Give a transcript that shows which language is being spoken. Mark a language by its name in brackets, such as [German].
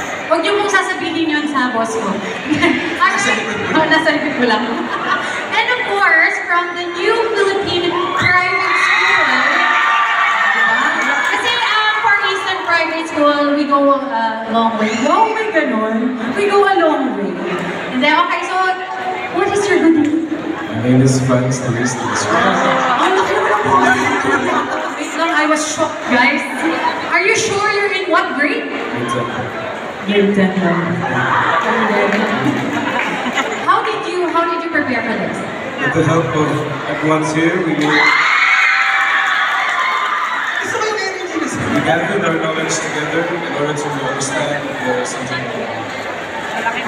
[Filipino] Huwag niyo pong sasabihin yun sa boss ko. Nasa likod ko lang. [English] And of course, from the New Philippine Private School, kasi for Eastern Private School, we go a long way. Long way ganon. We go a long way. And then, okay, so, what is your good name? My name is Franz Luis Luis. [Filipino] Ang laki naman ang pangalan. [English] Wait lang, I was shocked, guys. Are you sure you're in what grade? Grade 10 lang. How did you prepare for this? With the help of everyone here, we gathered our knowledge together in order to understand something.